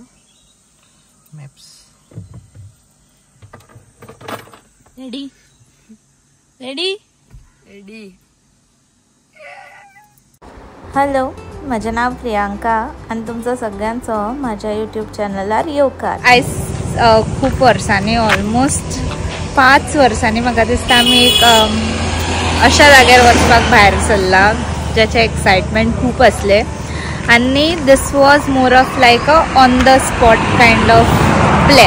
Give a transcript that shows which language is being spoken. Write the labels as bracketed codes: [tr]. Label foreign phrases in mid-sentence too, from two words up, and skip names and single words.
[en] मॅप्स ready ready रेडी. [mr] हॅलो, माझे नाव प्रियांका आणि तुमचं सगळ्यांचं माझ्या यूट्यूब चॅनलार येवकार. [kok] आयज खूप वर्सांनी ऑलमोस्ट 5 वर्सांनी म्हाका दिसता आमी एक अशा जाग्यार वचपाक भायर सरला ज्याचे एक्साइटमेंट खूप असले आणि [en] this was more of like a on the spot kind of plan.